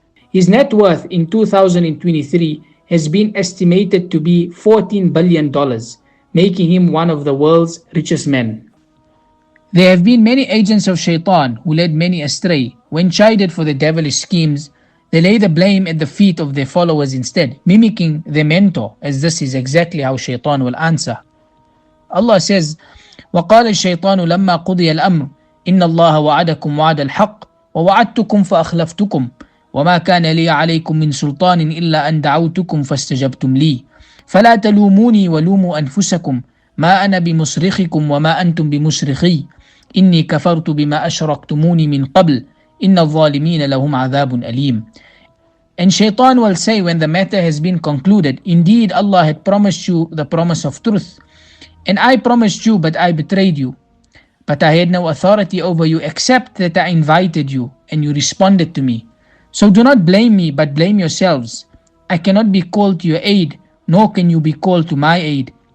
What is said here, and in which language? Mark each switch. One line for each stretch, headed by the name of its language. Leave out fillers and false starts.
English: His net worth in 2023 has been estimated to be $14 billion, making him one of the world's richest men. There have been many agents of Shaytān who led many astray. When chided for their devilish schemes, they lay the blame at the feet of their followers instead, mimicking their mentor, as this is exactly how Shaytān will answer. Allah says,
Arabic: وَقَالَ الشَّيْطَانُ لَمَّا قُضِيَ الْأَمْرُ إِنَّ اللَّهَ وَعَدَكُمْ وَعْدَ الْحَقِّ وَوَعَدْتُكُمْ فَأَخْلَفْتُكُمْ وما كان لي عليكم من سلطان إلا أن دعوتكم فاستجبتم لي فلا تلوموني ولوموا أنفسكم ما أنا بمصرخكم وما أنتم بمصرخي إني كفرت بما أشركتموني من قبل إن الظالمين لهم عذاب أليم.
English: And Shaytan will say when the matter has been concluded, indeed Allah had promised you the promise of truth, and I promised you but I betrayed you. But I had no authority over you except that I invited you and you responded to me. So do not blame me, but blame yourselves. I cannot be called to your aid, nor can you be called to my aid.